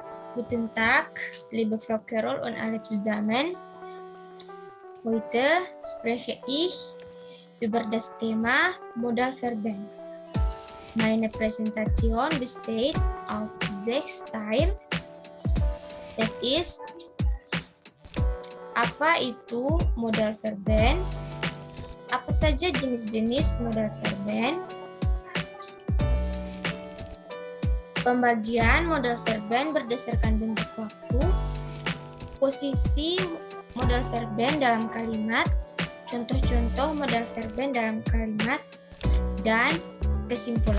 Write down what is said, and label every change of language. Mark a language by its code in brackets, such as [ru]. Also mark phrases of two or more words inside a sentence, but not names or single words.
[de] Guten Tag, liebe Frau Carol und alle zusammen. Heute spreche ich über das Thema Modalverben. Meine Präsentation besteht auf 6 Teil. Das ist [id] apa itu modalverben, apa saja jenis-jenis modalverben, pembagian modalverben berdasarkan bentuk waktu, posisi modalverben dalam kalimat, contoh-contoh modalverben dalam kalimat, dan kesimpulan.